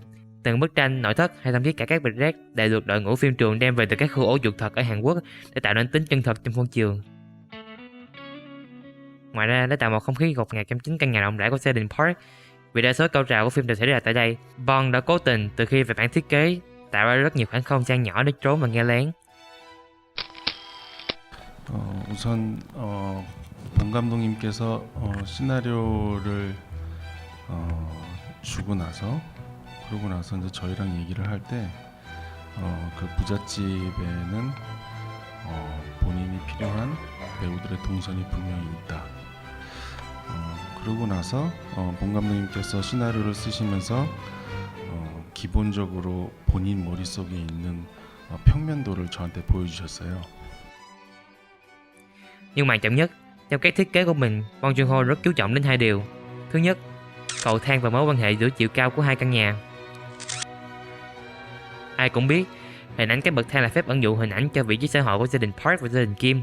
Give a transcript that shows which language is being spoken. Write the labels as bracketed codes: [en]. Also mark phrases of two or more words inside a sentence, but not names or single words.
[vi] Từng bức tranh, nội thất hay thậm chí cả các bịch rác đều được đội ngũ phim trường đem về từ các khu ổ chuột thật ở Hàn Quốc để tạo nên tính chân thật trong phân trường. Ngoài ra, để tạo một không khí ngột ngạt trong chính căn nhà rộng rãi của gia đình Park, vì đa số cao trào của phim đều xảy ra tại đây, Bong đã cố tình từ khi về bản thiết kế tạo ra rất nhiều khoảng không gian nhỏ để trốn và nghe lén. [ko] 우선 봉 감독님께서 시나리오를 주고 나서 그러고 나서 이제 저희랑 얘기를 할 때 그 부잣집에는 본인이 필요한 배우들의 동선이 분명히 있다. 그러고 나서 봉 감독님께서 시나리오를 쓰시면서 기본적으로 본인 머릿속에 있는 평면도를 저한테 보여주셨어요. [vi] Nhưng mà chậm nhất, trong các thiết kế của mình, Bong Joon-ho rất chú trọng đến hai điều. Thứ nhất, cầu thang và mối quan hệ giữa chiều cao của hai căn nhà. Ai cũng biết, hình ảnh các bậc thang là phép ẩn dụ hình ảnh cho vị trí xã hội của gia đình Park và gia đình Kim.